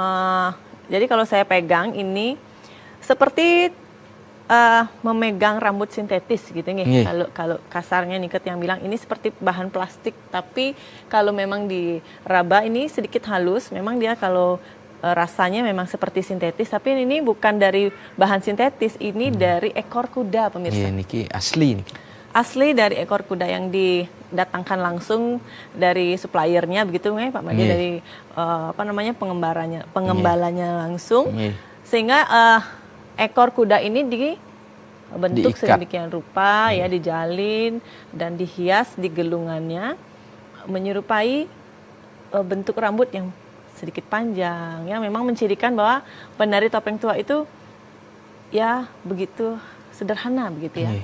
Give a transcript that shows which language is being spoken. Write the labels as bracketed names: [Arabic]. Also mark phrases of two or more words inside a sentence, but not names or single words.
[Indonesian] Ya, pemirsa, Jadi kalau saya pegang ini seperti memegang rambut sintetis gitu nih. Kalau kasarnya Niket yang bilang ini seperti bahan plastik, tapi kalau memang diraba ini sedikit halus, memang dia kalau rasanya memang seperti sintetis, tapi ini bukan dari bahan sintetis, ini dari ekor kuda pemirsa. Iya, [Balinese] niki asli niki. [Indonesian] Asli dari ekor kuda yang didatangkan langsung dari suppliernya begitu nih Pak Made, dari pengembalanya langsung, sehingga ekor kuda ini dibentuk sedemikian rupa ya, dijalin dan dihias di gelungannya menyerupai bentuk rambut yang sedikit panjang ya, memang mencirikan bahwa penari topeng tua itu ya begitu sederhana begitu ya.